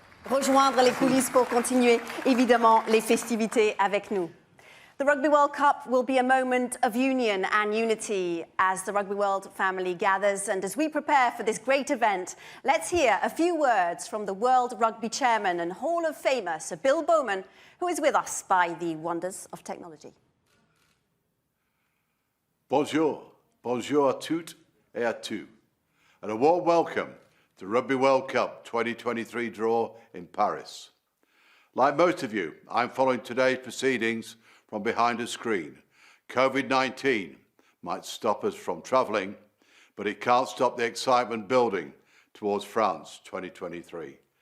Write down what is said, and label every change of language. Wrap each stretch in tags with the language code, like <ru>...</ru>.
<fr>Rejoindre les coulisses pour continuer, évidemment, les festivités avec nous.</fr> <en>The Rugby World Cup will be a moment of union and unity as the Rugby World family gathers. And as we prepare for this great event, let's hear a few words from the World Rugby Chairman and Hall of Famer, Sir Bill Bowman, who is with us by the wonders of technology.</en> <fr>Bonjour. Bonjour à toutes et à tous.</fr> <en>And a warm welcome the Rugby World Cup 2023 draw in Paris. Like most of you, I'm following today's proceedings from behind a screen. COVID-19 might stop us from travelling, but it can't stop the excitement building towards France 2023.</en>